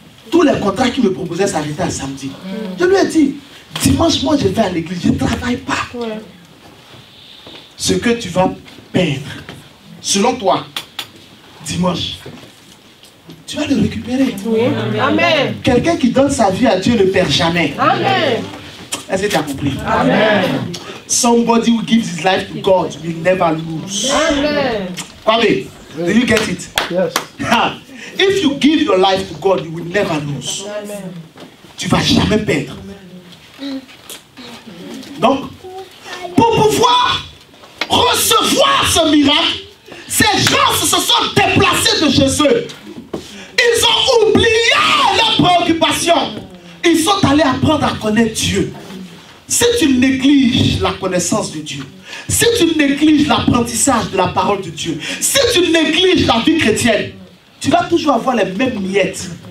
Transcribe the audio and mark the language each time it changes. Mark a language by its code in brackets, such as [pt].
[fr] Tous les contrats qu'il me proposait s'arrêtaient à samedi. Je lui ai dit, dimanche, moi je vais à l'église, je ne travaille pas. Ce que tu vas perdre, selon toi, dimanche, tu vas le récupérer. Oui. Amen. Quelqu'un qui donne sa vie à Dieu ne perd jamais. Amen. Est-ce que tu as compris? Amen. [en] Somebody who gives his life to God will never lose. Amen. Kwame, do you get it? Yes. If you give your life to God, you will never lose. [fr] Amen. Tu ne vas jamais perdre. Donc, pour pouvoir recevoir ce miracle, ces gens se sont déplacés de chez eux. Ils ont oublié leurs préoccupations. Ils sont allés apprendre à connaître Dieu. Si tu négliges la connaissance de Dieu, si tu négliges l'apprentissage de la parole de Dieu, si tu négliges la vie chrétienne, tu vas toujours avoir les mêmes miettes.